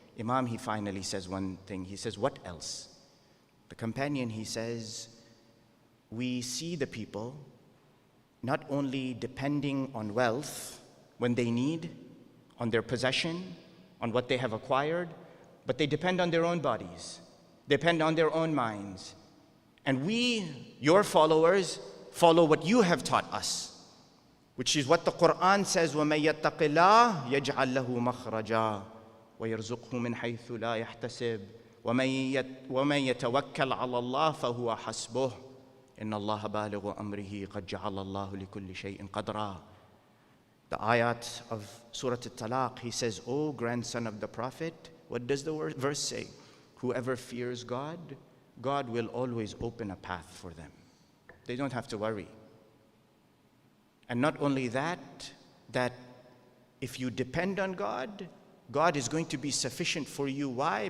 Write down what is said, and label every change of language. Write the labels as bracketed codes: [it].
[en] Imam, he finally says one thing. He says, what else? The companion, he says, we see the people not only depending on wealth when they need, on their possession, on what they have acquired, but they depend on their own bodies, depend on their own minds. And we, your followers, follow what you have taught us, which is what the Quran says, [ar] وَمَن يَتَّقِ اللَّهَ يَجْعَل لَهُ مَخْرَجًا وَيَرْزُقْهُ مِنْ حَيْثُ لَا يَحْتَسِبُ وَمَن يَتَوَكَّلْ عَلَى اللَّهِ فَهُوَ حَسْبُهُ إِنَّ اللَّهَ بَالِغُ أَمْرِهِ قَدْ جَعَلَ اللَّهُ لِكُلِّ شَيْءٍ قَدْرًا. [en] The ayat of Surah At-Talaq, he says, O grandson of the Prophet, what does the verse say? Whoever fears God, God will always open a path for them. They don't have to worry. And not only that if you depend on God, God is going to be sufficient for you. Why?